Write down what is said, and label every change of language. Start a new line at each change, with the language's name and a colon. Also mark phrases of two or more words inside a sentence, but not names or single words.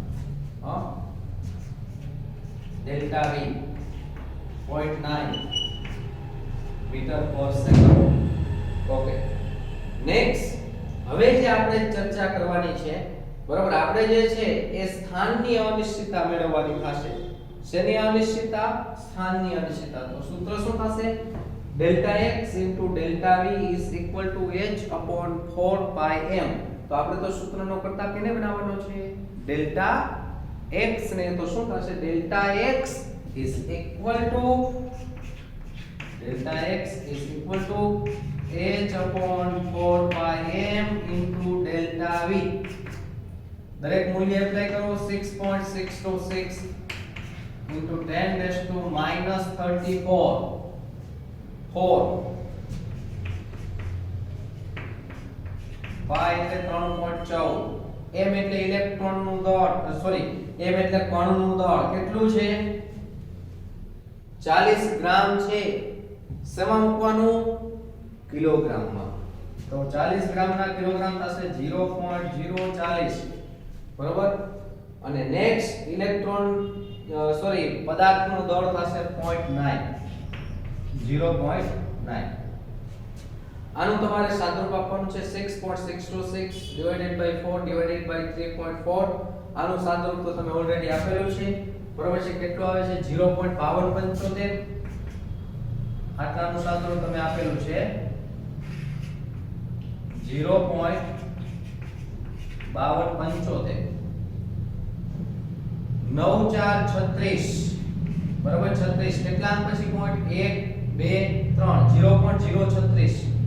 Gujarati: ડેલ્ટા v 0.9 મીટર પર સેકન્ડ. ઓકે, નેક્સ્ટ હવે જે આપણે ચર્ચા કરવાની છે, બરાબર, આપણે જે છે એ સ્થાનની અનિશ્ચિતતા મેળવવાની થશે. શેની અનિશ્ચિતતા? સ્થાનની અનિશ્ચિતતા. તો સૂત્ર શું થશે?
English: delta x into delta v is equal to h upon 4 pi m.
Gujarati: તો આપણે તો સૂત્રનો કરતા કેને બનાવવાનો છે delta x ને. તો શું થશે?
English: delta x is equal to h upon 4 pi m into delta v.
Gujarati: દરેક મૂલ્ય એપ્લાય કરો 6.626
English: into 10 raised to minus 34
Gujarati: 4 pi એટલે 3.14, m એટલે ઇલેક્ટ્રોનનું દળ, સોરી m એટલે કણનું દળ કેટલું છે 40 ગ્રામ છે. શેમાં મૂકવાનું? કિલોગ્રામમાં. તો 40 ગ્રામના કિલોગ્રામ થશે 0.040, બરોબર. અને નેક્સ્ટ ઇલેક્ટ્રોન પદાર્થનું દળ થશે 0.9. આનું તમારે સાદરૂપ આપવાનું છે 6.626
English: divided by 4 divided by 3.4.
Gujarati: આનું સાદરૂપ તો તમે ઓલરેડી આપેલું છે, બરોબર છે. કેટલું આવે છે 0.5275. આટલાનું સાદરૂપ તમે આપેલું છે 0.5275. 52 75 9 4 36 બરાબર 36 કેટલા અંક પછી પોઈન્ટ 1 2 3 0.036